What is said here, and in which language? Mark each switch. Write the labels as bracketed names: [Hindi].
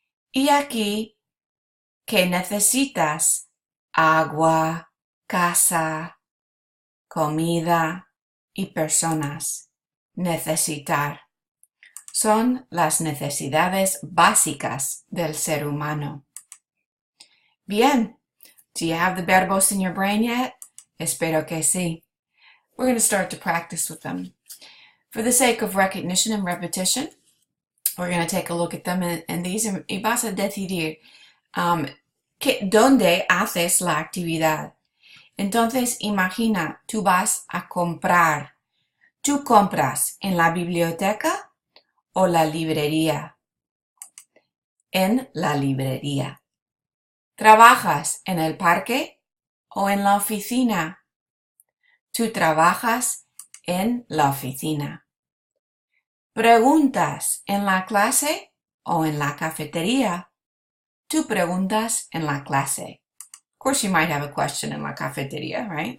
[Spanish] Y aquí, ¿qué necesitas? Agua, casa, comida y personas. Necesitar. Son las necesidades básicas del ser humano. Bien. [English] Do you have the verbos in your brain yet? [Spanish] Espero que sí. [English] We're going to start to practice with them. For the sake of recognition and repetition, we're going to take a look at them and these [Spanish] y vas a decidir dónde haces la actividad. Entonces, imagina, tú vas a comprar. ¿Tú compras en la biblioteca o la librería? En la librería. ¿Trabajas en el parque o en la oficina? Tú trabajas en la oficina. ¿Preguntas en la clase o en la cafetería? Tú preguntas en la clase. [English] Of course, you might have a question in la cafetería, right?